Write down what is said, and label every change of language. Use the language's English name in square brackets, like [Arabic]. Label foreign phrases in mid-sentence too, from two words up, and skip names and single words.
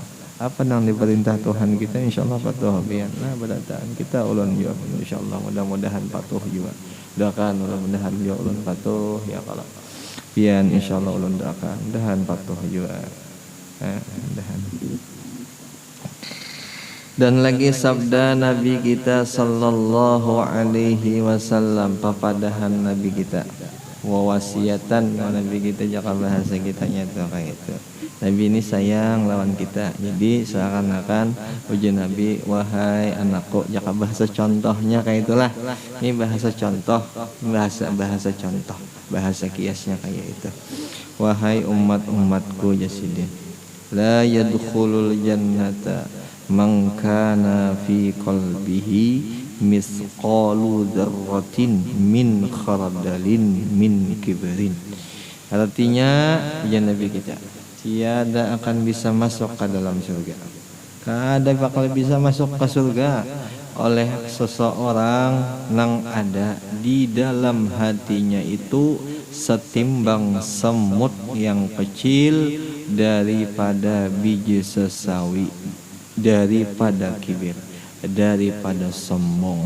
[Banjar] Apa yang diperintah Tuhan kita insyaallah patuh biar nah badataan kita ulun juga insyaallah mudah-mudahan patuh juga doakan mudah-mudahan juga ulun patuh ya kalau biar insyaallah ulun doakan mudahan patuh juga mudahan. [Indonesian] Dan lagi sabda Nabi kita [Arabic] صلى الله عليه وسلم, [Banjar] papadahan Nabi kita wawasiatan Nabi kita jaka bahasa kita nyata kayak itu. Nabi ini sayang lawan kita. Jadi seakan-akan ujian Nabi, wahai anakku, jaka bahasa contohnya kayak itulah. Ini bahasa contoh, bahasa contoh, bahasa kiasnya kayak itu. Wahai umat-umatku jasidin, [Arabic] لا يدخل الجنة من كان في قلبه مثقال ذرة من خردل من كبر. [Indonesian] Artinya ya Nabi kita tiada akan bisa masuk ke dalam surga. [Banjar] Kada bakal bisa masuk ke surga oleh seseorang yang ada di dalam hatinya itu setimbang semut yang kecil daripada biji sesawi, daripada kibir, daripada sombong.